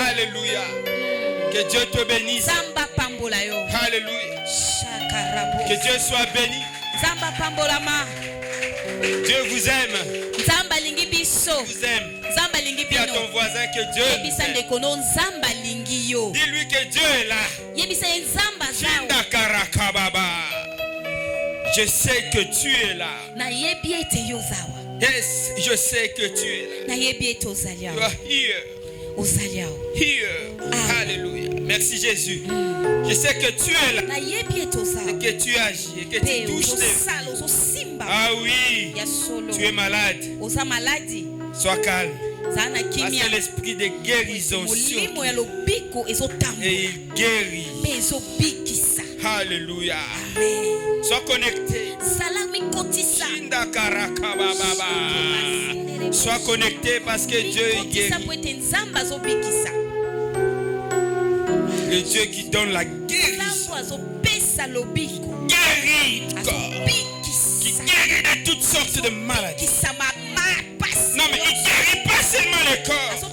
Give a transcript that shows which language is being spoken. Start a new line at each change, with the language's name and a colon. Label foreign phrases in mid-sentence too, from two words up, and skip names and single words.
French: Alléluia. Que Dieu te bénisse. Alléluia. Que Dieu soit béni. Dieu vous aime. Dieu vous aime. Dis à ton voisin que Dieu vous aime. Dis-lui que Dieu est là. Shinda karaka baba. Je sais que tu es là. Yes, je sais que tu es là.
English: You are here. Here.
French: Alléluia. Merci Jésus. Je sais que tu es là. Et que tu agis. Et que tu touches tes vies. Ah oui. Tu es malade. Sois calme. Parce que l'esprit de guérison sur toi. Et il guérit. Alléluia. Sois connecté. Shinda karaka baba. Sois connecté parce que Dieu est guéri. Le Dieu qui donne la guérison. Guérit corps. Qui guérit de toutes sortes de maladies. Non mais il guérit pas seulement le corps.